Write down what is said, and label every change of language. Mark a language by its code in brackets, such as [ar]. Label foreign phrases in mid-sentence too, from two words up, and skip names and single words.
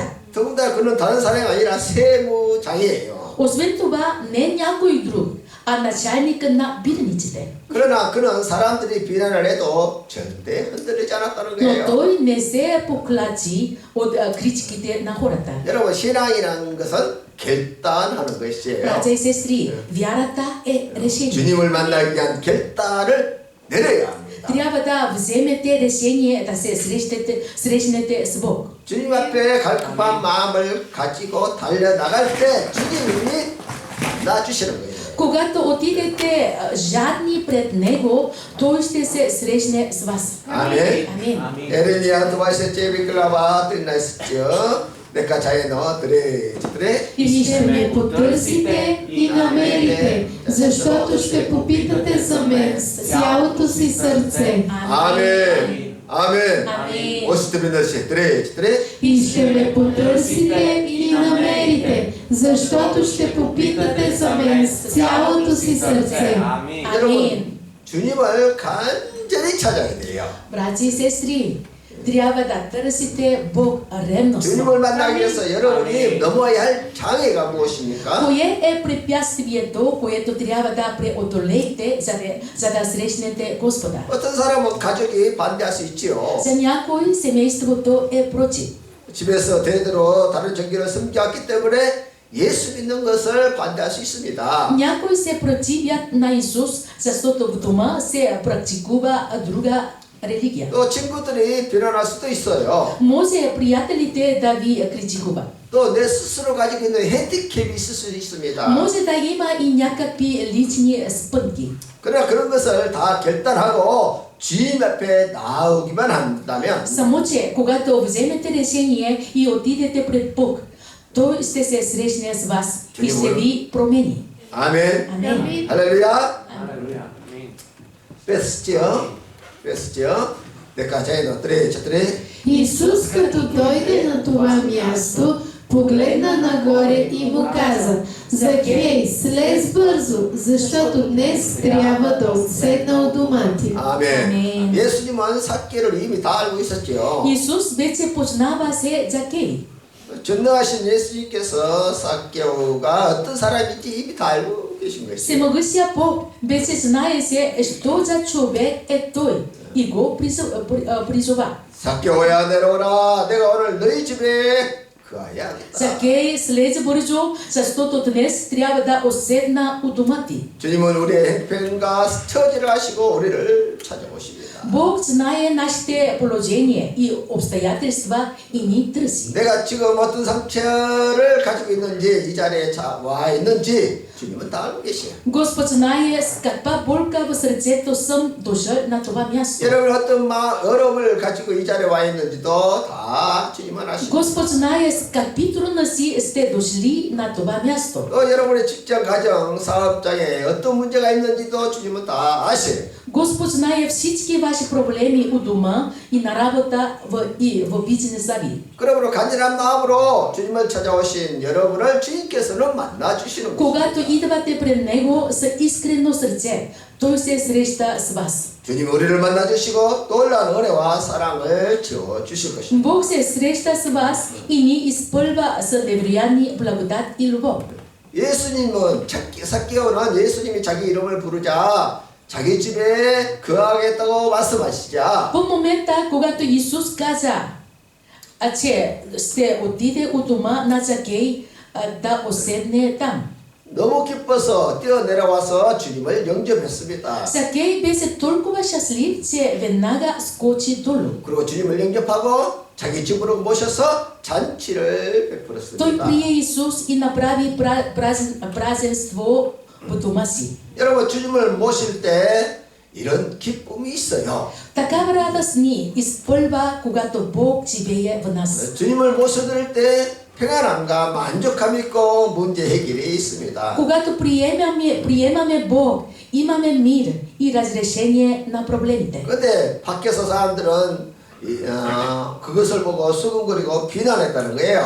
[ko] 더군다나 그는 다른 사람이 아니라 세무장이에요. [bg] Освен това, не някой друг, а начальника на бирниците. [ko] 그러나 그는 사람들이 비난을 해도 절대 흔들리지 않았다는 [bg] Но [ko] 거예요. [bg] той не се поклати от критиките на хората. [ko] 여러분 신앙이라는 것은 결단하는 것이에요. [bg] Братя и сестри, вярата е решение. [ko] 주님을 만나기 위한 결단을 내려야 합니다. [bg] Трябва да вземете решение да се срещнете с Бог. [ko] 주님 앞에 갈급한 마음을 가지고 달려나갈 때 주님이 놔주시는 거예요. [bg] Когато отидете жадни пред Него, Той ще се срещне с вас. [ko] 아멘. [bg] Амин. 에르미야 두바이세 제비클라바 뜰나시죠. 내가 자에너 드레. И ще ме потърсите и намерите, защото ще попитате за мен с цялото си сърце. [ko] 아멘. 아멘. 아멘. 오스트빈더시 드레. [bg] И ще ме потърсите и намерите, защото ще попитате за мен с цялото си сърце. Амин. [ko] 주님을 간절히 찾아야 돼요. [bg] Братя и сестри, трябва да търсите Бог ревностно. [ko] 주님을 만나기 위해서 여러분이 넘어야 할 장애가 무엇입니까? [bg] Кое е препятствието, което трябва да преодолеете, за да срещнете Господа? [ko] 어떤 사람은 가족이 반대할 수 있지요. [bg] За някой семейството е против. [ko] 집에서 대대로 다른 종교를 섬겨왔기 때문에 예수 믿는 것을 반대할 수 있습니다. [bg] Някои се противят на Исус, защото в дома се практикува друга религия. [ko] 또 친구들이 비난할 수도 있어요. [bg] Може приятелите да ви критикуват. [ko] 또 내 스스로 가지고 있는 핸디캡이 있을 수 있습니다. [bg] Може да има и някакви лични спънки. [ko] 그러나 그런 것을 다 결단하고 주님 앞에 나오기만 한다면 [bg] Само че, когато вземете решение и отидете пред Бог, Той ще се срещне с вас и ще ви промени. [ko] 아멘. [bg] Амин. [ko] 할렐루야. 뺐죠. 내가 자에너 드레. [bg] Исус, като дойде на това място, погледна нагоре и му каза: Закей, слез бързо, защото днес трябва да отседна от дома ти. [ko] 아멘. 예수님은 삭개를 이미 다 알고 있었죠. [bg] Исус вече познава се Закей. [ko] 전능하신 예수님께서 삭개오가 어떤 사람인지 이미 다 알고 계신 것이에요. [bg] Всемогъщия Бог вече знае се, що за човек е той и го призова. [ko] 삭개오야 내려오라. 내가 오늘 너희 집에 거하야겠다. [bg] Закей, слезе бързо, защото днес трябва да оседна у дома ти. [ko] 주님은 우리의 형편과 처지를 아시고 우리를 찾아오십니다. [bg] Бог знае нашите положения и обстоятельства и ни търси. [ko] 내가 지금 어떤 상처를 가지고 있는지 이 자리에 와 있는지 주님은 다 알고 계세요. [bg] Господ знае с каква болка в сърцето съм дошъл на това място. [ko] 여러분 어떤 어려움을 가지고 이 자리에 와 있는지도 다 주님은 아시고 [bg] Господ знае с какви трудности сте дошли на това място. [ko] 또 여러분의 직장, 가정, 사업장에 어떤 문제가 있는지도 주님은 다 아세요. [bg] Господ знае всички ваши проблеми у дома и на работа и в бизнеса ви. [ko] 그러므로 간절한 마음으로 주님을 찾아오신 여러분을 주님께서는 만나주시는 거예요. [bg] Когато идвате пред Него с искрено сърце, Той се среща с вас. [ko] 주님 우리를 만나주시고 놀라운 은혜와 사랑을 지어주실 것입니다. [bg] Бог се среща с вас и ни изпълва с невероятни благодат и любов. [ko] 예수님은 삭개오는 예수님이 자기 이름을 부르자 자기 집에 거하겠다고 말씀하시자 [bg] В момента, когато Исус каза, че ще отиде у дома на Закей да оседне там. [ko] 너무 기뻐서 뛰어내려와서 주님을 영접했습니다. [bg] Закей беше толкова щастлив, че веднага скочи долу. [ko] 그리고 주님을 영접하고 자기 집으로 모셔서 잔치를 [bg] Той [ko] 베풀었습니다. [bg] прие Исус и направи празненство в дома си. [ko] 여러분 주님을 모실 때 이런 기쁨이 있어요. [bg] Такава радост ни изпълва, когато Бог живее в нас. [ko] 주님을 모셔드릴 때 평안함과 만족함이 있고 문제 해결이 있습니다. [bg] Когато приемаме Бог, имаме мир и разрешение на проблемите. [ko] 근데 밖에서 사람들은 그것을 보고 수근거리고 비난했다는 거예요.